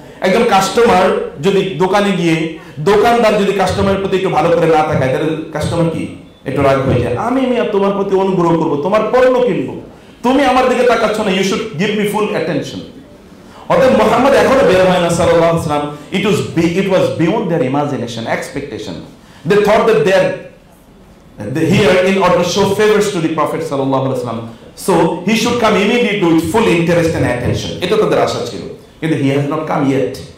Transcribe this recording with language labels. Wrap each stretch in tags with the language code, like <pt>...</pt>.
<bn>একজন কাস্টমার যদি দোকানে গিয়ে দোকানদার যদি কাস্টমারের প্রতি একটু ভালো করে না তাকায়, তাহলে কাস্টমার কি একটু রাগ হয়ে যায়, আমি তোমার প্রতি অনুগ্রহ করব, তোমার পণ্য কিনবো, তুমি আমার দিকে তাকাচ্ছ না,</bn> <en>You should give me full attention.</en> <bn>অতএব মুহাম্মদ এখনো বের হয় না সাল্লাল্লাহু আলাইহি ওয়াসাল্লাম।</bn> <en>It was beyond their imagination, expectation. They thought that they are here in order to show favors to the Prophet sallallahu alaihi wasallam, so he should come immediately with full interest and attention.</en> <bn>এটা তাদের আশা ছিল, কিন্তু</bn> <en>he has not come yet.</en>